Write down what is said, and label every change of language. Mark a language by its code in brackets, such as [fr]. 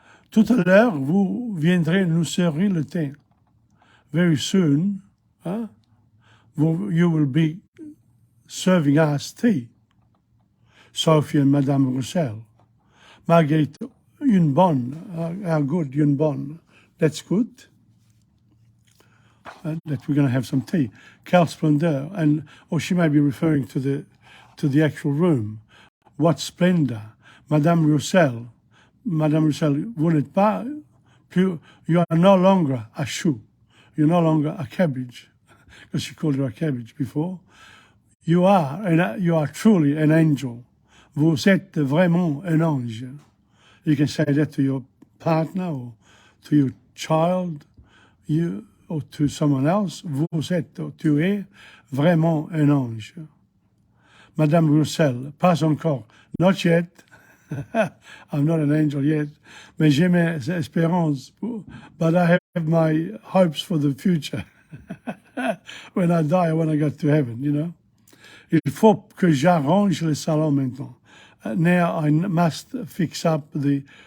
[fr] Tout à l'heure, vous viendrez nous servir le thé. [en] Very soon, you will be serving us tea. Sophie and Madame Roussel. Marguerite, [fr] une bonne. [en] How good, [fr] une bonne. [en] That's good. That we're going to have some tea. [fr] Quelle splendeur. [en] Or she may be referring to the actual room. What splendor. [fr] Madame Roussel. Madame Roussel, vous n'êtes pas plus, [en] you are no longer a [fr] chou. [en] You're no longer a cabbage, because she called you a cabbage before. You are truly an angel. [fr] Vous êtes vraiment un ange. [en] You can say that to your partner or to your child, or to someone else. [fr] Vous êtes, ou tu es vraiment un ange. Madame Roussel, pas encore, [en] not yet. I'm not an angel yet, [fr] mais j'ai mes espérances, [en] but I have my hopes for the future. When I die, I want to go to heaven, [fr] Il faut que j'arrange le salon maintenant. [en] Now I must fix up the